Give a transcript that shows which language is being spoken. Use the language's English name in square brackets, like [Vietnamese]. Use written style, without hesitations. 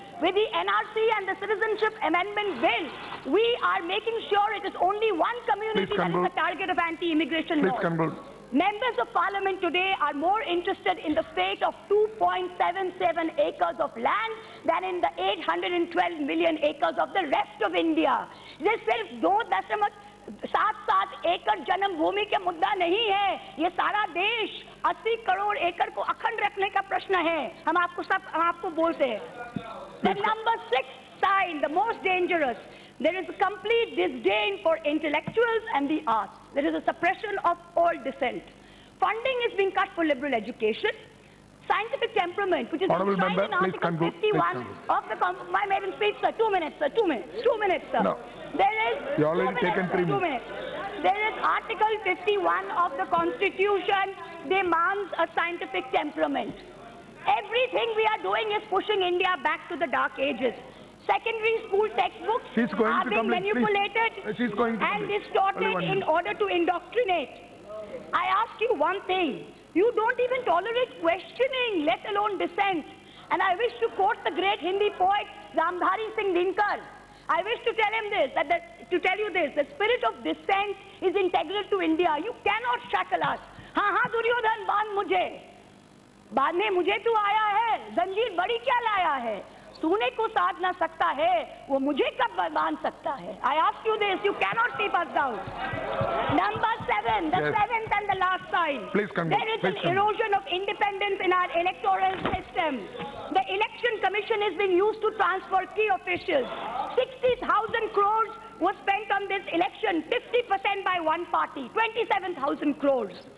[English] With the NRC and the Citizenship Amendment Bill, we are making sure it is only one community that is the target of anti-immigration laws. Members of Parliament today are more interested in the fate of 2.77 acres of land than in the 812 million acres of the rest of India. This [Hindi] सिर्फ 2.7 एकड़ जन्म भूमि के मुद्दा नहीं है, ये सारा देश 80 करोड़ एकड़ को अखंड रखने का प्रश्न है. हम आपको बोलते हैं. [English] The number 6 sign, the most dangerous, there is a complete disdain for intellectuals and the arts. There is a suppression of all dissent. Funding is being cut for liberal education. Scientific temperament, which is enshrined in Article 51 of the my maiden speech, sir. 2 minutes, sir. 2 minutes. 2 minutes, sir. No. There is you already taken 3 minutes. 2 minutes. There is Article 51 of the Constitution demands a scientific temperament. Everything we are doing is pushing India back to the dark ages. Secondary school textbooks are being manipulated and distorted in order to indoctrinate. I ask you one thing. You don't even tolerate questioning, let alone dissent. And I wish to quote the great Hindi poet Ramdhari Singh Dinkar. I wish to tell him this, the spirit of dissent is integral to India. You cannot shackle us. [Hindi] हाँ दुर्योधन बांधने मुझे तू आया है, जंजीर बड़ी क्या लाया है, तूने को साध ना सकता है, वो मुझे कब बांध सकता है. [English] I ask you this, you cannot keep us down. Number 7, the seventh and the last sign. There is an erosion of independence in our electoral system. The election commission is being used to transfer key officials. 60,000 crores was spent on this election, 50% by one party, 27,000 crores.